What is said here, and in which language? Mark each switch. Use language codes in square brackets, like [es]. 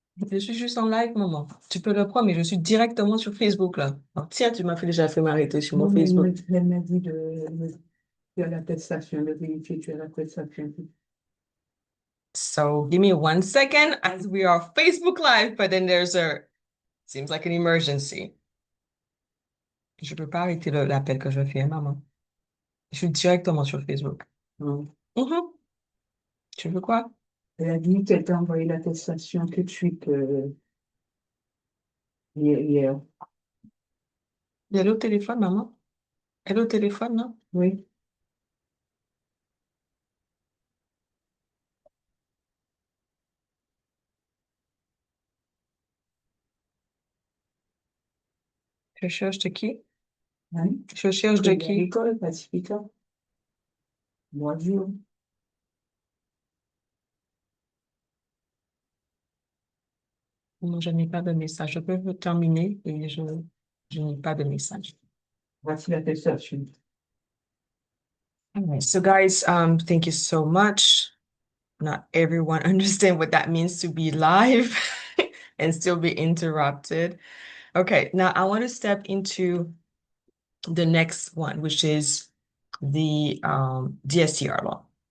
[fr] Je suis juste en live, maman. Tu peux le prendre, mais je suis directement sur Facebook, là. Alors, tiens, tu m'as déjà fait m'arrêter sur mon Facebook. Elle m'a dit de l'attestation, de vérifier tu as l'attestation. [en] So give me 1 second as we are Facebook Live, but then seems like an emergency. [fr] Je peux pas arrêter l'appel que je fais, maman. Je suis directement sur Facebook. Mhm. Tu veux quoi? Elle a dit qu'elle t'a envoyé l'attestation tout de suite hier. Elle est au téléphone, maman. Elle est au téléphone, non? Oui. Je cherche de qui? Hein? Je cherche de qui? L'école, Pacifica. Bonjour. Non, je n'ai pas de message. Je peux terminer et je n'ai pas de message. Voici l'attestation. [en] All right. So guys, thank you so much. Not everyone understand what that means to be live and still be interrupted. Okay, now I want to step into the next one, which is the DSCR law.